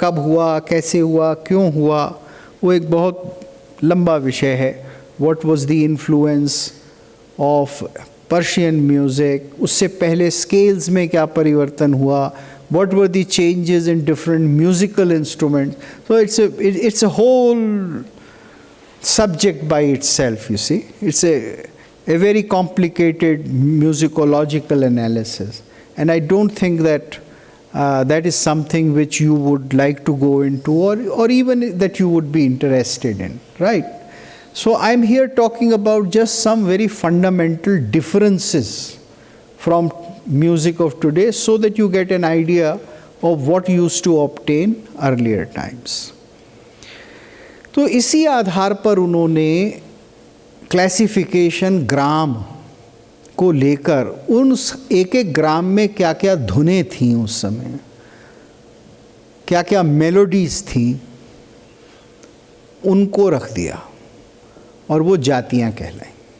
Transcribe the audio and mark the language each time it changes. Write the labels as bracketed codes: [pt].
[hi] कब हुआ, कैसे हुआ, क्यों हुआ, वो एक बहुत लंबा विषय है। [en] what was the influence of Persian music, [hi] उससे पहले स्केल्स में क्या परिवर्तन हुआ, [en] What were the changes in different musical instruments. So it's a whole subject by itself, you see. It's a very complicated musicological analysis, and I don't think that that is something which you would like to go into, or even that you would be interested in, right? So I'm here talking about just some very fundamental differences from music of today, so that you get an idea of what used to obtain earlier times. [hi] तो इसी आधार पर उन्होंने classification ग्राम को लेकर उन एक एक ग्राम में क्या क्या धुनें थीं, उस समय क्या क्या मेलोडीज थीं, उनको रख दिया और वो जातियां कहलाई।